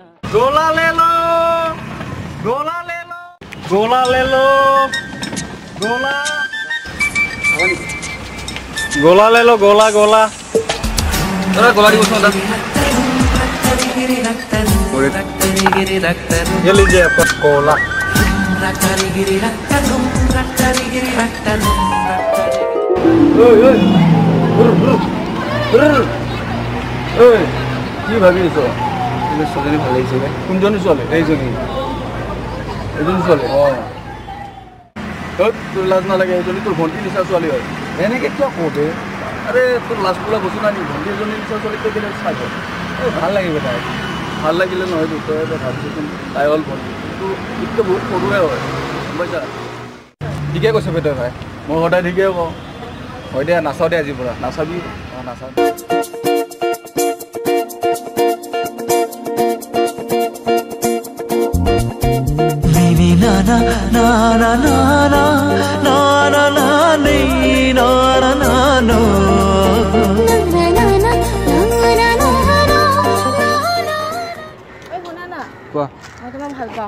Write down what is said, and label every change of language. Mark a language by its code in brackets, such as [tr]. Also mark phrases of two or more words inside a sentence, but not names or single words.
[hi] গোলা ले लो গোলা ले लो গোলা [as] দাদা গলা দিবচোন দাদা raktari giri raktarum raktari giri raktarum [hi] ये लीजिए आपका गोला raktari giri raktarum raktari giri raktarum [as] কি ভাবি আছ ছোৱালী ভাল লাগিছে কোনজনী ছোৱালী এইজনী ছোৱালী তোৰ লাজ নালাগে এইজনী তোৰ ভণ্টি নিচা ছোৱালী হয় এনেকৈ কিয় কওঁতে আৰে তোৰ লাজ বোলা বস্তু নাই নেকি ভণ্টি এজনী নিচা ছোৱালীক তই কেলে চাই ভাল লাগিব তাই ভাল লাগিলে নহয় তই ভাবিছোচোন তাই হ'ল ভণ্টি কিন্তু ইটো বহুত সৰুৱে হয় গম পাইছা ঠিকে কৈছে বেটে ভাই মই সদায় ঠিকে কওঁ হয় দে নাচাওঁ দে আজিৰ পৰা নাচাবি অঁ নাচাওঁ na na na na na na na na na ni na na na no na na na na na na ঐ শুনা না কোৱা মই তোমাক ভাল পাওঁ